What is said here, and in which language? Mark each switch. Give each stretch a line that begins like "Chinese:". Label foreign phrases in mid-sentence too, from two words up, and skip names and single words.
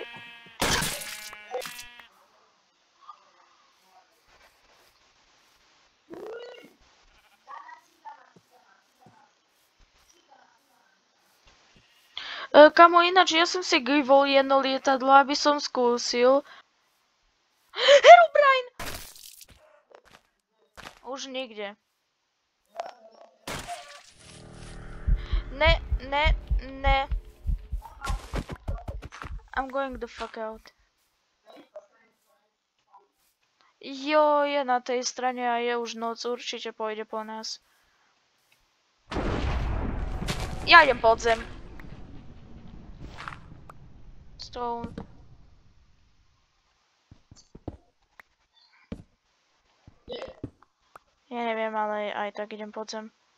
Slovak: Kamo, ináč ja som si givol jedno lietadlo, aby som skúsil. Herobrine! Už nikde. Ne.
English: I'm going the fuck out.
Slovak: Jo, je na tej strane a je už noc, určite pôjde po nás. Ja idem pod zem. Stone. Ja neviem, ale aj tak idem pod zem.